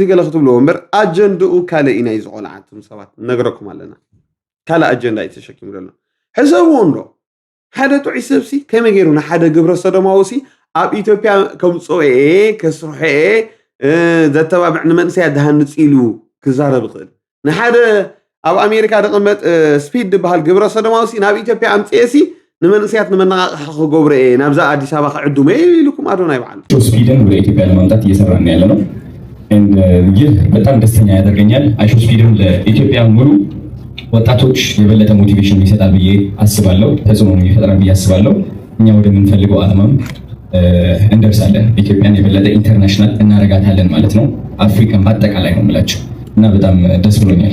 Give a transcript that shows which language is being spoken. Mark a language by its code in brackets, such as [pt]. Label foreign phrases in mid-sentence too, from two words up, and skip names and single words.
[ti] ገለ ክትብልዎ እምበር ኣጀንድኡ ካልእ ኢና እዩ ዝቆልዓትም ሰባት ነግረኩም ኣለና ካልእ ኣጀንዳ እዩ ተሸኪሙ ዘሎ ሕሰብዎ እንዶ ሓደ ጥዑይ ሰብሲ ከመይ ገይሩ ንሓደ ግብረ ሰዶማዊ ኣብ ኢትዮጵያ ከምፅኦ ከስርሖ ዘተባብዕ ንመንእሰያት ዝሃንፅ ኢሉ ክዛረብ ይኽእል ንሓደ ኣብ ኣሜሪካ ዝቕመጥ ስፒድ ዝበሃል ግብረ ሰዶማዊ ናብ ኢትዮጵያ ኣምፅኤሲ ንመንእሰያት ንመነቃቅሒ ክገብሮ ናብዛ አዲስ አበባ ከዕዱመ ኢልኩም አዶናይ በዓል [am] ስፒድን ወደ ኢትዮጵያ ለማምጣት እየሰራን ያለ ነው። ይህ በጣም ደስተኛ ያደርገኛል። አይሾ ስፒድን ለኢትዮጵያ ሙሉ ወጣቶች የበለጠ ሞቲቬሽን ይሰጣል ብዬ አስባለሁ። ተጽዕኖ ይፈጥራል ብዬ አስባለሁ። እኛ ወደምንፈልገው ዓላማም እንደርሳለን። ኢትዮጵያን የበለጠ ኢንተርናሽናል እናረጋታለን ማለት ነው። አፍሪካን በአጠቃላይ ነው የምላቸው እና በጣም ደስ ብሎኛል።